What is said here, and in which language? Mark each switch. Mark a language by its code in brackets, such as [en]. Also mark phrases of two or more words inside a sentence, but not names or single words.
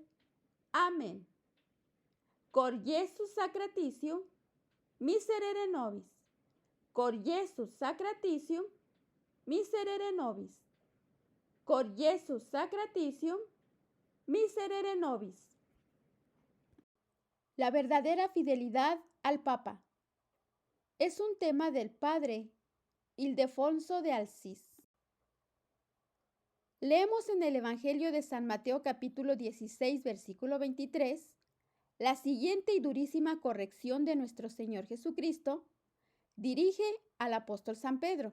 [es] Amén. [la] Cor Iesus sacratitium, miserere nobis. Cor Iesus sacratitium, miserere nobis. Cor Iesus sacratitium, miserere nobis. [es] La verdadera fidelidad al Papa es un tema del padre Ildefonso de Alsis. Leemos en el Evangelio de San Mateo capítulo 16, versículo 23, la siguiente y durísima corrección de nuestro Señor Jesucristo dirige al apóstol San Pedro.